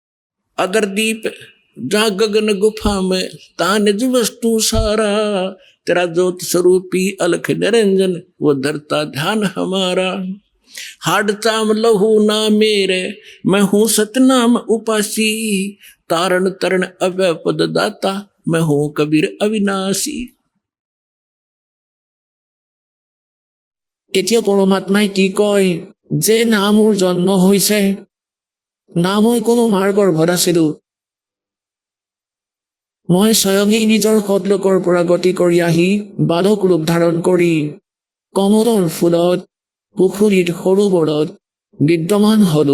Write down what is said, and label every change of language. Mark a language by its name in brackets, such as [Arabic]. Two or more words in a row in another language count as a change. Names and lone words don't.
[Hindi] अदर दीप जा गगन गुफा में तानिज वस्तु सारा, तेरा ज्योत स्वरूपी अलख निरंजन वो धरता ध्यान हमारा। हाड चाम लहू ना मेरे, मैं हूँ सतनाम उपासी, तारण तरण अव्यय पद दाता, मैं हूँ कबीर अविनाशी। [Assamese] এতিয়া পৰমাত্মাই কি কয় যে না মোৰ জন্ম হৈছে, না মই কোনো মাৰ গৰ্ভত আছিলো, মই স্বয়ঙেই নিজৰ সদলোকৰ পৰা গতি কৰি আহি বালক ৰূপ ধাৰণ কৰি কমলৰ ফুলত পুখুৰীত সৰোবৰত বিদ্যমান হলো।